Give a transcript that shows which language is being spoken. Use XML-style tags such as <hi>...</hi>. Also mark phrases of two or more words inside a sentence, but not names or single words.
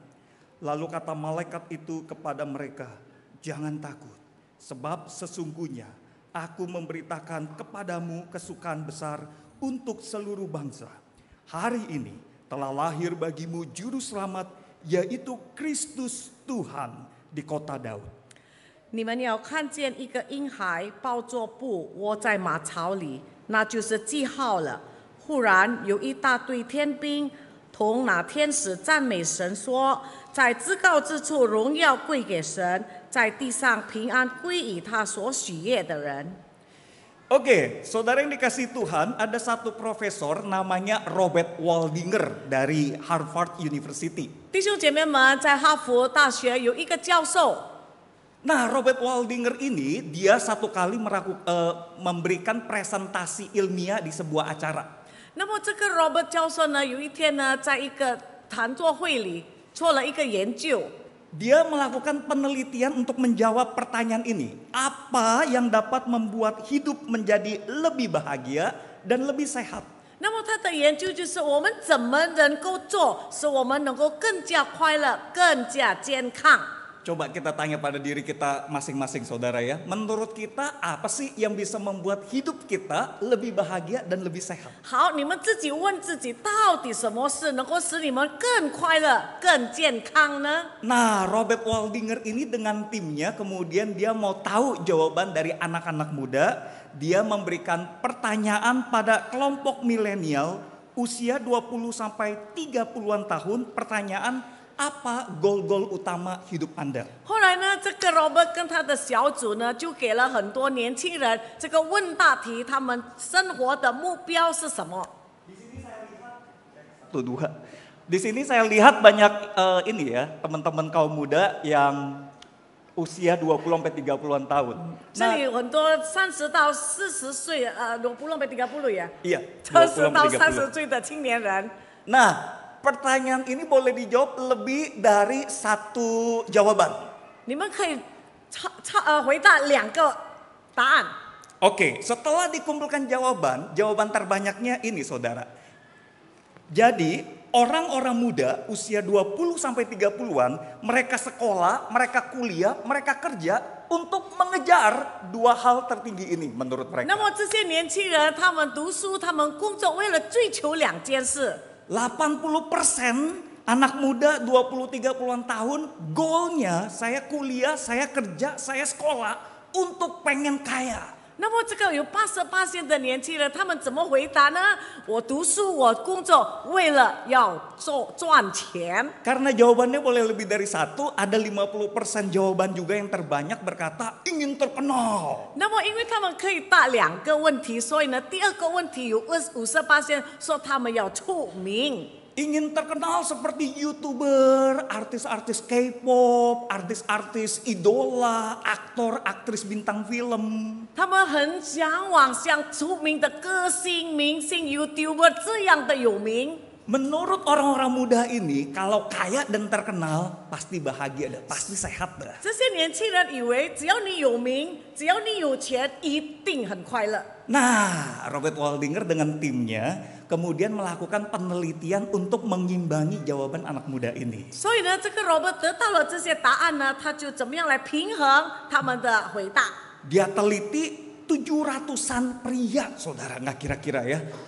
<id>Lalu kata malaikat itu kepada mereka, "Jangan takut, sebab sesungguhnya aku memberitakan kepadamu kesukaan besar untuk seluruh bangsa. Hari ini telah lahir bagimu juru selamat, yaitu Kristus Tuhan di kota Daud.</id> <zh>你们要看见一个婴孩抱着布窝在马槽里，那就是记号了。忽然有一大队天兵同那天使赞美神说：在至高之处荣耀归给神，在地上平安归于他所喜悦的人。”</zh> <id>Oke, saudara yang dikasih Tuhan, ada satu profesor namanya Robert Waldinger dari Harvard University.</id> <zh>弟兄姐妹们，在哈佛大学有一个教授。</zh> <id>Nah, Robert Waldinger ini dia satu kali memberikan presentasi ilmiah di sebuah acara.</id> <zh>那么这个 Robert 教授呢，有一天呢，在一个谈座会里做了一个研究。</zh> <id>Dia melakukan penelitian untuk menjawab pertanyaan ini. Apa yang dapat membuat hidup menjadi lebih bahagia dan lebih sehat?</id> <zh>那么他的研究就是我们怎么能够做，使我们能够更加快乐、更加健康。</zh> <id>Coba kita tanya pada diri kita masing-masing saudara ya. Menurut kita apa sih yang bisa membuat hidup kita lebih bahagia dan lebih sehat?</id> <zh>好，你们自己问自己，到底什么事能够使你们更快乐、更健康呢？</zh> <id>Nah, Robert Waldinger ini dengan timnya kemudian dia mau tahu jawaban dari anak-anak muda. Dia memberikan pertanyaan pada kelompok milenial usia 20 sampai 30-an tahun. Pertanyaan, apa goal-goal utama hidup Anda?</id> <zh>后来呢，这个 Robert 跟他的小组呢，就给了很多年轻人这个问大题，他们生活的目标是什么？</zh> <id>Di sini saya lihat banyak ini ya, teman-teman kaum muda yang usia 20 sampai 30-an tahun.</id> <zh>这里有很多30到40岁</zh> <id>20 sampai 30 ya? Iya,</id> <zh>20 到30岁的青年人。</zh> <id>Nah, pertanyaan ini boleh dijawab lebih dari satu jawaban.</id> <zh>你们可以回答2个答案。</zh> <id>Oke, setelah dikumpulkan jawaban terbanyaknya ini saudara. Jadi orang-orang muda usia 20 sampai 30-an, mereka sekolah, mereka kuliah, mereka kerja untuk mengejar dua hal tertinggi ini menurut mereka.</id> <zh>那么这些年轻人，他们读书，他们工作，为了追求2件事。</zh> <id>80% anak muda 20-30-an tahun goalnya saya kuliah, saya kerja, saya sekolah untuk pengen kaya.</id> <zh>那么这个有88%的年轻人，他们怎么回答呢？我读书，我工作，为了要赚钱。</zh> <id>Karena jawabannya boleh lebih dari satu, ada 50% jawaban juga yang terbanyak berkata ingin terkenal.</id> <zh>那么因为他们可以答2个问题，所以呢，第2个问题有58%说他们要出名。</zh> <id>Ingin terkenal seperti YouTuber, artis-artis K-pop, artis-artis idola, aktor, aktris bintang film.</id> <zh>他们很向往像出名的歌星、明星、YouTuber 这样的有名。</zh> <id>Menurut orang-orang muda ini, kalau kaya dan terkenal pasti bahagia dah, pasti sehat dah.</id> <zh>这些年轻人以为只要你有名，只要你有钱，一定很快乐。</zh> <id>Nah, Robert Waldinger dengan timnya kemudian melakukan penelitian untuk mengimbangi jawaban anak muda ini.</id> <zh>所以呢，这个 Robert 得到了这些答案呢，他就怎么样来平衡他们的回答？</zh> <id>Dia teliti 700-an pria, saudara, nggak kira-kira ya.</id>